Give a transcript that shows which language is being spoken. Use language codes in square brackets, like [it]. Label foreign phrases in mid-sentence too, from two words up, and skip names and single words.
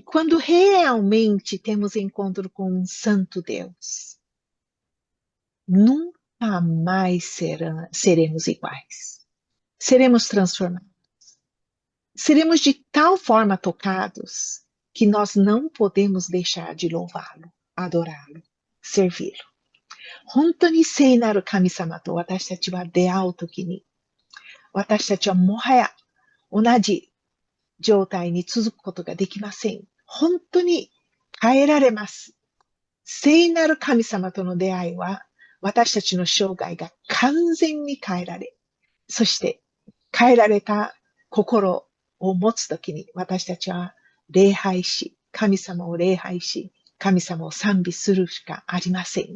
[pt] Quando realmente temos encontro com um santo Deus, nunca mais seremos iguais. Seremos transformados. Seremos de tal forma tocados que nós não podemos deixar de louvá-lo, adorá-lo, servi-lo. [ja] 本当に聖なる神様と私たちは出会うときに、私たちはもはや同じ状態に続くことができません。本当に変えられます。聖なる神様との出会いは、私たちの生涯が完全に変えられ、そして変えられた心を持つときに、私たちは礼拝し、神様を礼拝し、神様を賛美するしかありません。